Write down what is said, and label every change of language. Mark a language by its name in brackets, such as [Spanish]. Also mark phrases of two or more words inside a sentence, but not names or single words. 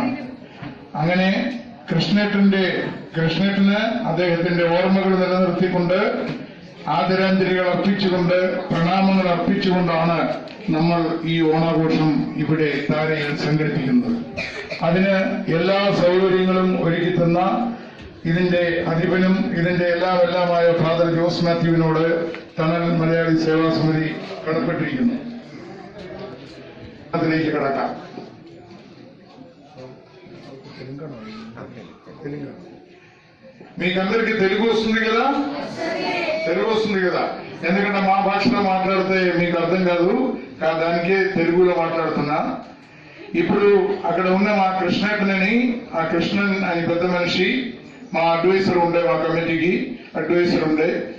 [Malayalam] അങ്ങനെ കൃഷ്ണേട്ടന് അദ്ദേഹത്തിന്റെ ഓർമ്മകൾ നിലനിർത്തിക്കൊണ്ട് ആദരാഞ്ജലികൾ അർപ്പിച്ചുകൊണ്ട് പ്രണാമങ്ങൾ അർപ്പിച്ചുകൊണ്ടാണ് നമ്മൾ ഈ ഓണാഘോഷം ഇവിടെ താരയിൽ സംഘടിപ്പിക്കുന്നത്. അതിന് എല്ലാ സൗകര്യങ്ങളും ഒരുക്കി തന്ന ഇതിന്റെ അധിപനും ഇതിന്റെ എല്ലാമായ ഫാദർ ജോസ് മാത്യുവിനോട് തണൽ മലയാളി സേവാ സമിതി കടപ്പെട്ടിരിക്കുന്നു. അതിലേക്ക് കടക്കാം. [Telugu] మీకందరికి తెలుగు వస్తుంది కదా? తెలుగు వస్తుంది కదా? ఎందుకంటే మా భాషలో మాట్లాడితే మీకు అర్థం కాదు, దానికే తెలుగులో మాట్లాడుతున్నా. ఇప్పుడు అక్కడ ఉన్న మా కృష్ణని, ఆ కృష్ణన్ అని పెద్ద మనిషి, మా అడ్వైజర్ ఉండే, మా కమిటీకి అడ్వైజర్ ఉండే,